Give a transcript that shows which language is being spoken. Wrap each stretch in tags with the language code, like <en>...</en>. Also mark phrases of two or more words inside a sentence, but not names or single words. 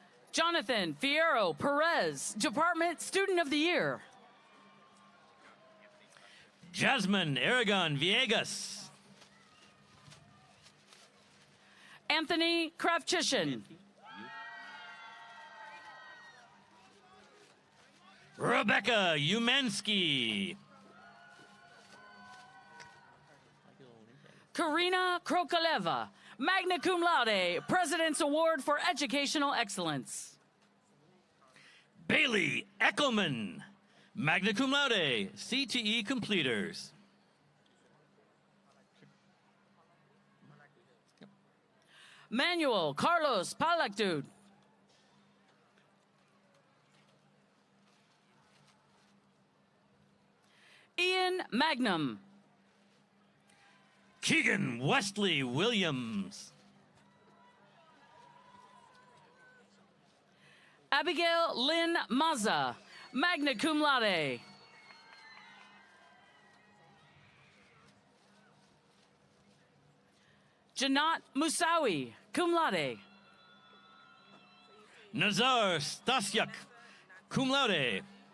<en>Jonathan Fierro Perez, Department Student of the Year. Jasmine Aragon Villegas. Anthony Kravchishin. Rebecca Umansky.</en> <la>Karina Krokaleva, magna cum laude,</la> <en>President's Award for Educational Excellence. Bailey Eckelman,</en> <la>magna cum laude,</la> <en>CTE completers. Manuel Carlos Palactud. Ian Magnum. Keegan Wesley Williams. Abigail Lynn Maza,</en> <la>magna cum laude. Janat Musawi, cum laude. Nazar Stasyak, cum laude.</la>